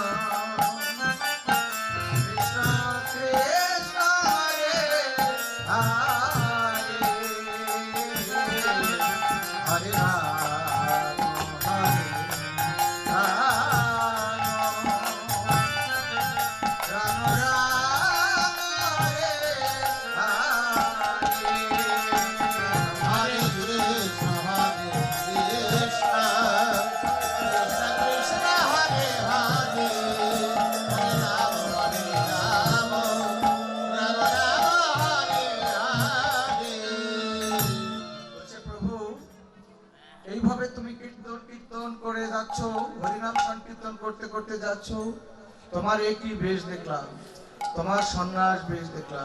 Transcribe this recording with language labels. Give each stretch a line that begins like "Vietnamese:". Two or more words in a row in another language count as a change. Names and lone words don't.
Sanskrit: Krishna Krishna, Hare Hare, Hare Rama, Hare Rama, Rama Rama, Hare Hare.
Bangla: বলছে প্রভু, এইভাবে তুমি কীর্তন কীর্তন করে যাচ্ছ, হরিনাম সংকীর্তন করতে করতে যাচ্ছ, তোমার একই বেশ দেখলাম, তোমার সন্ন্যাস বেশ দেখলাম।